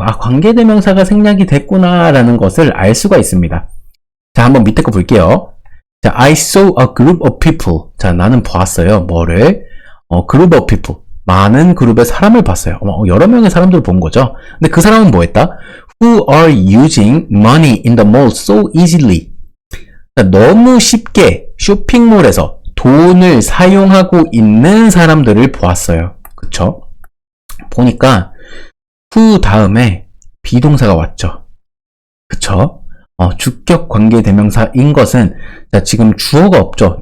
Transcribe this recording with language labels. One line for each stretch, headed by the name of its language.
Korean: 아, 관계대명사가 생략이 됐구나 라는 것을 알 수가 있습니다.
English: 자, 한번 밑에 거 볼게요. 자, I saw a group of people.
Korean: 자, 나는 보았어요. 뭐를?
English: group of people.
Korean: 많은 그룹의 사람을 봤어요. 여러 명의 사람들을 본 거죠. 근데 그 사람은 뭐 했다?
English: Who are using money in the mall so easily.
Korean: 자, 너무 쉽게 쇼핑몰에서 돈을 사용하고 있는 사람들을 보았어요. 그쵸? 보니까 who 다음에 비동사가 왔죠. 그쵸? 주격 관계대명사인 것은, 자, 지금 주어가 없죠.